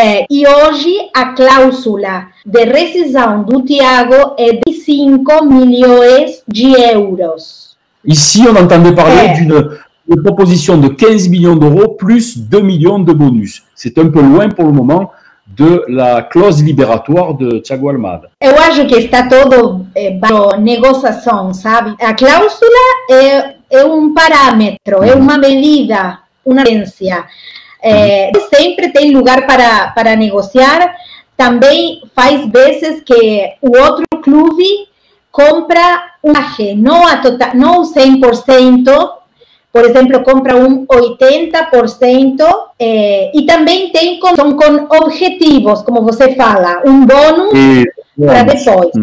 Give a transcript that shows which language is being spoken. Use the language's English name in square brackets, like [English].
[Portuguese] E hoje a cláusula de rescisão do Thiago é de 5 milhões de euros. [French] Ici, on entendait parler d'une proposition de 15 millions d'euros plus 2 millions de bonus. C'est un peu loin pour le moment de la clause libératoire de Thiago Almada. [Portuguese] Eu acho que está todo para negociação, sabe? A cláusula é um parâmetro, é uma medida, uma referência. Sempre tem lugar para negociar. Também faz vezes que o outro clube compra não 100%, por exemplo, compra 80%, e também são com objetivos, como você fala, um bônus para depois.